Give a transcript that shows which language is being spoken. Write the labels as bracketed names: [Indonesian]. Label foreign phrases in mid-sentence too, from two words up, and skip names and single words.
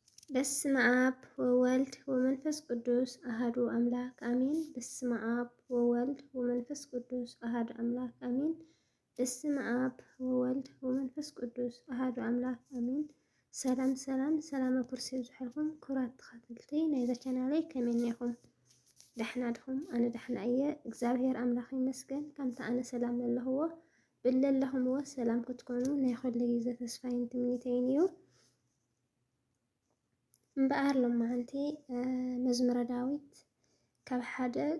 [Geez] በስመ አብ ወወልድ ወመንፈስ ቅዱስ አሐዱ አምላክ አሜን። በስመ አብ ወወልድ ወመንፈስ ቅዱስ አሐዱ አምላክ አሜን። በስመ አብ ወወልድ ወመንፈስ ቅዱስ አሐዱ አምላክ አሜን። [Tigrinya] ሰላም ሰላም ኩርሲ ዝሕልኩም ክቡራት ተኸታተልቲ ናይዛ ቻናለይ ከመይ ኢኹም? ደሕና ዲኹም? ኣነ ደሕና እየ እግዚአብሔር ኣምላኽ ይመስገን። ከምቲ ኣነ ሰላም ዘለኽዎ ብለለኹምዎ ሰላም ክትኮኑ ናይ ኩሉ ግዜ ተስፋይን ትምኒተይን እዩ። እምበኣር ሎማዓንቲ መዝሙረ ዳዊት ካብ ሓደ